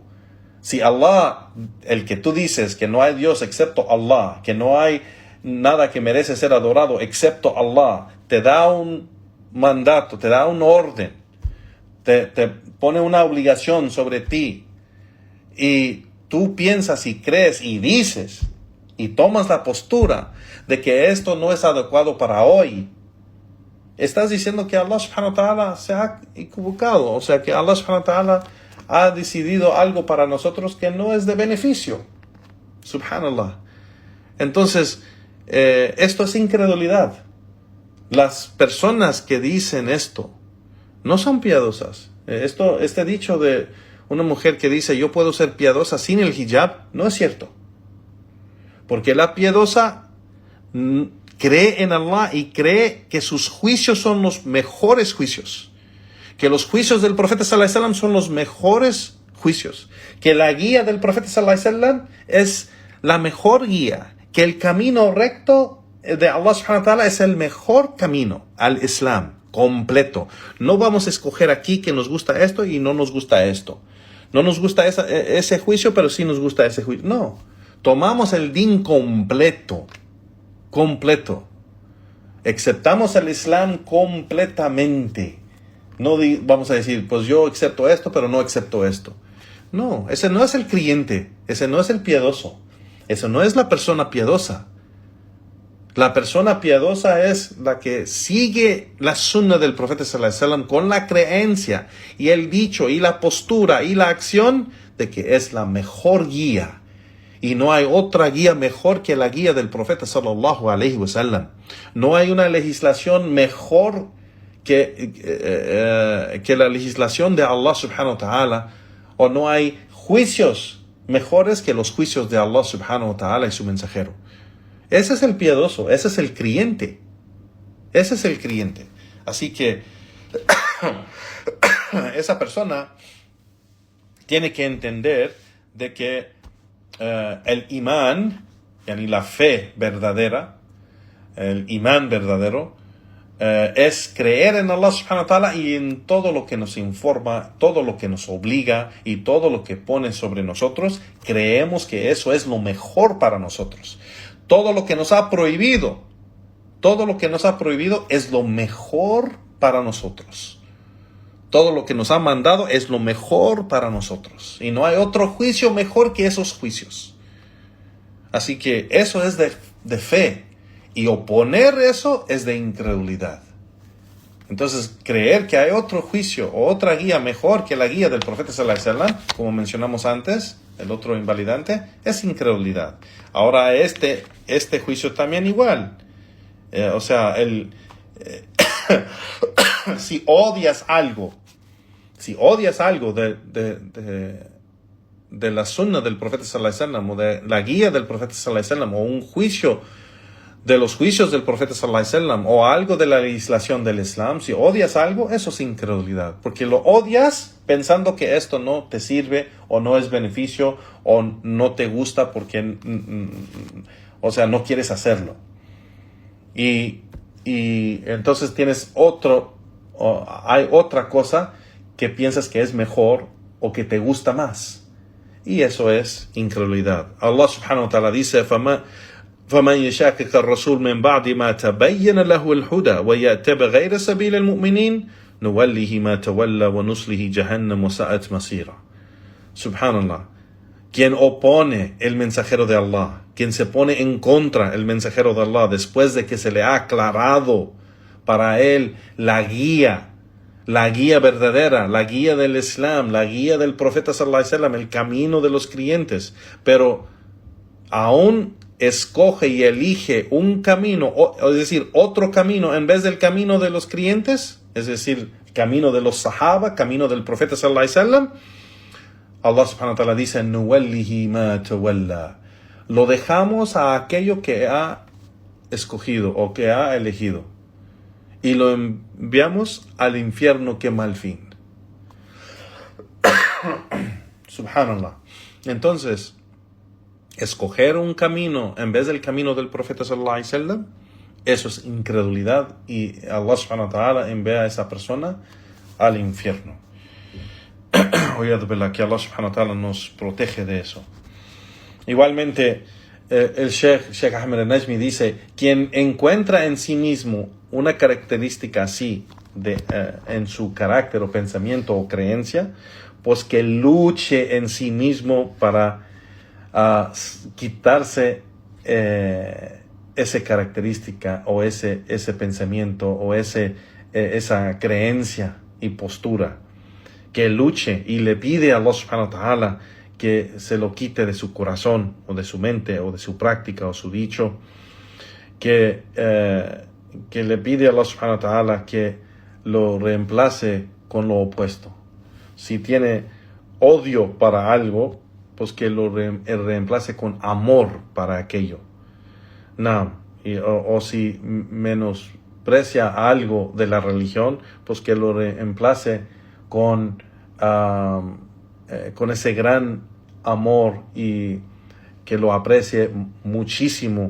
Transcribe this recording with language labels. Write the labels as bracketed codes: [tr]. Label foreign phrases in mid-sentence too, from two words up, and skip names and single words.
[es] Si Allah, el que tú dices que no hay Dios excepto Allah, que no hay nada que merece ser adorado excepto Allah, te da un mandato, te da un orden, te pone una obligación sobre ti, y tú piensas y crees y dices y tomas la postura de que esto no es adecuado para hoy, estás diciendo que Allah [ar] سبحانه وتعالى [es] se ha equivocado, o sea que Allah [ar] سبحانه وتعالى [es] ha decidido algo para nosotros que no es de beneficio. Subhanallah. Entonces, esto es incredulidad. Las personas que dicen esto no son piadosas. Este dicho de una mujer que dice yo puedo ser piadosa sin el hijab, no es cierto. Porque la piadosa cree en Allah y cree que sus juicios son los mejores juicios. Que los juicios del profeta [ar] صلى الله عليه وسلم [es] son los mejores juicios. Que la guía del profeta [ar] صلى الله عليه وسلم [es] es la mejor guía. Que el camino recto de Allah [ar] سبحانه وتعالى [es] es el mejor camino al Islam completo. No vamos a escoger aquí que nos gusta esto y no nos gusta esto. No nos gusta ese juicio, pero sí nos gusta ese juicio. No. Tomamos el din completo. Completo. Aceptamos el Islam completamente. No vamos a decir, pues yo acepto esto, pero no acepto esto. No, ese no es el creyente. Ese no es el piadoso. Eso no es la persona piadosa. La persona piadosa es la que sigue la sunna del profeta [ar] صلى الله عليه وسلم [es] con la creencia y el dicho y la postura y la acción de que es la mejor guía. Y no hay otra guía mejor que la guía del profeta [ar] صلى الله عليه وسلم. [es] No hay una legislación mejor que la legislación de Allah [ar] سبحانه وتعالى, [es] o no hay juicios mejores que los juicios de Allah [ar] سبحانه وتعالى [es] y su mensajero. Ese es el piadoso, ese es el creyente. Ese es el creyente. Así que esa persona tiene que entender de que el imán, yani la fe verdadera, el imán verdadero, es creer en Allah [ar] سبحانه وتعالى [es] y en todo lo que nos informa, todo lo que nos obliga y todo lo que pone sobre nosotros. Creemos que eso es lo mejor para nosotros. Todo lo que nos ha prohibido es lo mejor para nosotros. Todo lo que nos ha mandado es lo mejor para nosotros. Y no hay otro juicio mejor que esos juicios. Así que eso es de fe. Y oponer eso es de incredulidad. Entonces, creer que hay otro juicio o otra guía mejor que la guía del profeta [ar] صلى الله عليه وسلم, [es] como mencionamos antes, el otro invalidante, es incredulidad. Ahora, este juicio también igual. Si odias algo de la sunna del profeta [ar] صلى الله عليه وسلم, [es] o de la guía del profeta [ar] صلى الله عليه وسلم, [es] o un juicio de los juicios del profeta [ar] صلى الله عليه وسلم, [es] o algo de la legislación del Islam, si odias algo, eso es incredulidad, porque lo odias pensando que esto no te sirve, o no es beneficio, o no te gusta porque, no quieres hacerlo. Y entonces hay otra cosa que piensas que es mejor, o que te gusta más. Y eso es incredulidad. Allah [ar] سبحانه وتعالى [es] dice, [ar] فمن يشاقق الرسول من بعد ما تبين له الهدى ويتبع غير سبيل المؤمنين نوله ما تولى ونصله جهنم وساءت مصيرا. [es] Subhanallah. Quien opone el mensajero de Allah, quien se pone en contra el mensajero de Allah después de que se le ha aclarado para él la guía verdadera, la guía del Islam, la guía del profeta [ar] صلى الله عليه وسلم, [es] el camino de los creyentes, pero aún escoge y elige un camino, es decir, otro camino en vez del camino de los creyentes, es decir, camino de los sahaba, camino del profeta [ar] صلى الله عليه وسلم, [es] Allah [ar] سبحانه وتعالى [es] dice, [ar] نوله ما تولى. [es] Lo dejamos a aquello que ha escogido o que ha elegido y lo enviamos al infierno que mal fin. Subhanallah. Entonces, escoger un camino en vez del camino del profeta [ar] صلى الله عليه وسلم, [es] eso es incredulidad, y Allah [ar] سبحانه وتعالى [es] envía a esa persona al infierno. Que Allah [ar] سبحانه وتعالى [es] nos protege de eso. Igualmente, el Sheikh Ahmed al-Najmi dice, quien encuentra en sí mismo una característica así en su carácter o pensamiento o creencia, pues que luche en sí mismo para quitarse esa característica o ese pensamiento o esa creencia y postura, que luche y le pide a Allah [ar] سبحانه وتعالى [es] que se lo quite de su corazón o de su mente o de su práctica o su dicho, que le pide a Allah [ar] سبحانه وتعالى [es] que lo reemplace con lo opuesto. Si tiene odio para algo, pues que lo reemplace con amor para aquello. O si menosprecia algo de la religión, pues que lo reemplace con ese gran amor y que lo aprecie muchísimo.